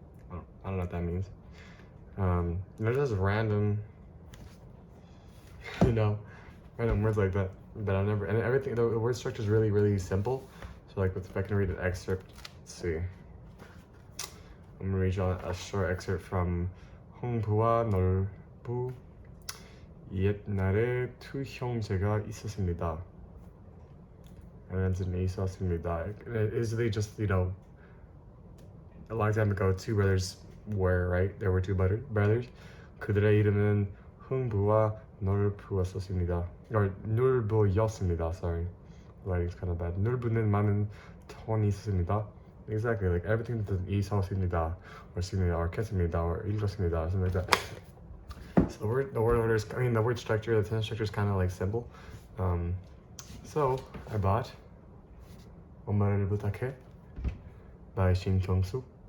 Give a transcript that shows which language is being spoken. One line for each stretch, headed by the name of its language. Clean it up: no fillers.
English: I don't know what that means. They're just random, random words like that I never, and everything, the word structure is really, really simple. So like, if I can read an excerpt, let's see. I'm gonna read you a short excerpt from 홍부와 넓부.
Korean: 옛날에 두 형제가 있었습니다.
English: It is really just, a long time ago, two brothers were, right? There were two brothers.
Korean: 그들의 이름은 흥부와 놀부였습니다.
English: Or 놀부였습니다, sorry. Writing's kind of bad.
Korean: 놀부는 많은 돈이 있습니다.
English: Exactly, like everything that 있었습니다, or 습니다, or 켰습니다, or 읽었습니다, something like that. So the word order is, the word structure, the sentence structure is kind of like simple. So I bought 엄마를 부탁해 by Shin Kyung-suk.